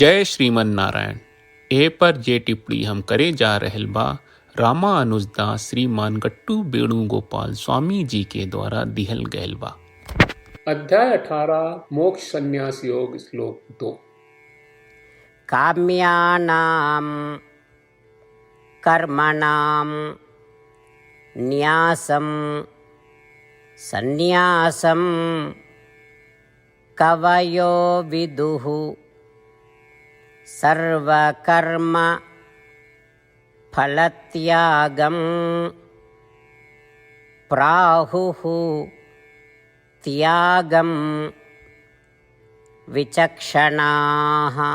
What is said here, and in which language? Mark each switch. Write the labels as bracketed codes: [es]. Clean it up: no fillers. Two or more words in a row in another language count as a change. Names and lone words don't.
[bho] जय श्रीमन नारायण। ए पर जे टिप्पणी हम करे जा रहल बा रामानुजदास श्रीमान गट्टू वेणुगोपाल स्वामी जी के द्वारा दिहल गयल बा। अध्याय 18 मोक्ष संन्यास योग श्लोक 2। [sa] काम्यानां कर्मणां न्यासं संन्यासं कवयो विदुः सर्वकर्म फलत्यागं प्राहुः त्यागं विचक्षणाः।